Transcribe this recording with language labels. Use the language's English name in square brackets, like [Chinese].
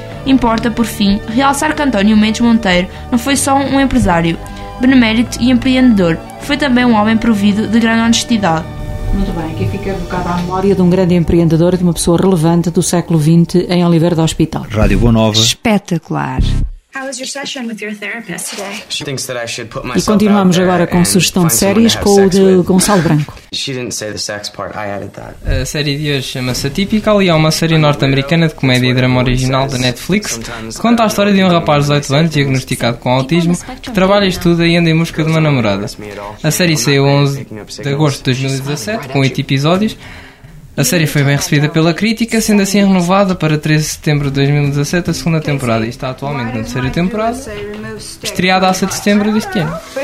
[Portuguese] Importa, por fim, realçar que António Mendes Monteiro não foi só um empresário, benemérito e empreendedor, foi também um homem provido de grande honestidade. Muito bem, aqui fica evocada a memória de um grande empreendedor e de uma pessoa relevante do século XX em Oliveira do Hospital. Rádio Boa Nova. Espetacular. [English] How was your session with your therapist today? She thinks that I should put myself. [Portuguese] E continuamos agora com sugestão de séries com o de Gonçalo Branco. [English] She didn't say the sex part, I added that. [Portuguese] A série de hoje chama-se Atypical e é uma série norte-americana de comédia e drama original da Netflix, que conta a história de um rapaz de 18 anos diagnosticado com autismo, que trabalha e estuda e anda em busca de uma namorada. A série saiu 11 de agosto de 2017, com 8 episódios. A série foi bem recebida pela crítica, sendo assim renovada para 13 de setembro de 2017, a segunda temporada, e está atualmente na terceira temporada, estreada a 7 de setembro deste ano.